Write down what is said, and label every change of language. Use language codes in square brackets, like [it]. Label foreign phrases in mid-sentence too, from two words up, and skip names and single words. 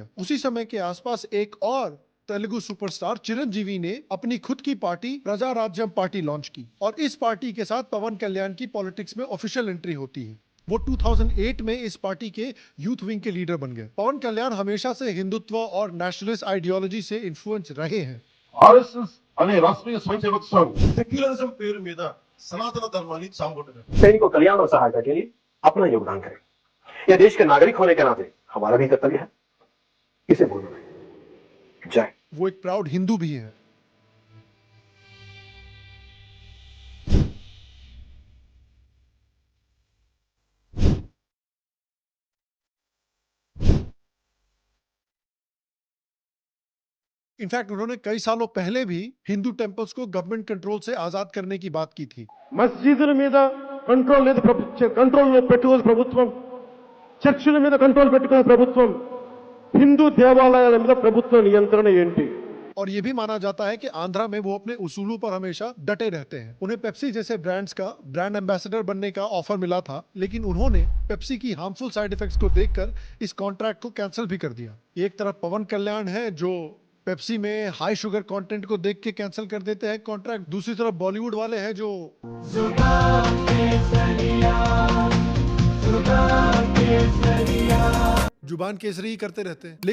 [hi] उसी समय के आसपास एक और तेलुगु सुपरस्टार चिरंजीवी ने अपनी खुद की पार्टी प्रजा राज्यम पार्टी लॉन्च की, और इस पार्टी के साथ पवन कल्याण की पॉलिटिक्स में [en] official entry [hi] होती है। वो 2008 में इस पार्टी के [en] youth wing [hi] के लीडर बन गए। पवन कल्याण हमेशा से हिंदुत्व और [en] nationalist ideology [hi] से इन्फ्लुएंस रहे हैं। [te] ఆర్ఎస్ఎస్ అనే రాష్ట్రీయ స్వయంసేవక సంఘ్ సెక్యులరిజం పేరు మీద సనాతన ధర్మాన్ని చాంగొట్టారు। [hi] सैनिकों कल्याण और सहायता के लिए अपना योगदान करें, यह देश के नागरिक होने के नाते हमारा भी कर्तव्य है, इसे भूलना नहीं। जय। वो एक [en] proud Hindu [hi] भी है। इनफैक्ट उन्होंने कई सालों पहले भी [en] Hindu temples [hi] को [en] government control [hi] से आजाद करने की बात की थी। [te] మస్జిదుల మీద కంట్రోల్ లేదు, కంట్రోల్ పెట్టుకోదు ప్రభుత్వం, చర్చిల మీద కంట్రోల్ పెట్టుకోదు ప్రభుత్వం, హిందూ దేవాలయాల మీద ప్రభుత్వ నియంత్రణ ఏంటి? [hi] और ये भी माना जाता है कि आंध्रा में वो अपने उसूलों पर हमेशा डटे रहते हैं। उन्हें पेप्सी जैसे ब्रांड्स का [en] brand ambassador [hi] बनने का ऑफर मिला था, लेकिन उन्होंने पेप्सी की [en] harmful side effects [hi] को देखकर इस कॉन्ट्रैक्ट को कैंसिल भी कर दिया। एक तरफ पवन कल्याण है जो पेप्सी में [en] high sugar content [hi] को देख के कैंसिल कर देते हैं कॉन्ट्रैक्ट, दूसरी तरफ बॉलीवुड वाले हैं जो जुबान केसरी करते रहते हैं।